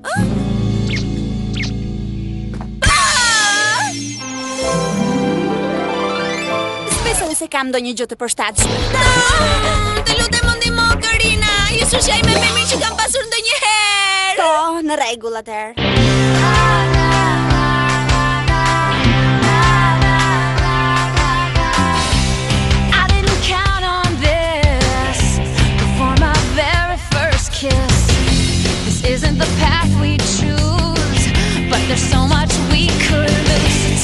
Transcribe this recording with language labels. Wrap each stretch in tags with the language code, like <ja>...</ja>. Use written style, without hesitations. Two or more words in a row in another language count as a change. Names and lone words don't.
<sq>Besoj se kam ndonjë gjë të përshtatshme. Të lutem më ndihmo, Korina. Je shoqja ime më e mirë që kam pasur ndonjëherë. Po, në rregull atëherë.</sq> <en>Isn't the path we choose, but there's so much we could lose.</en>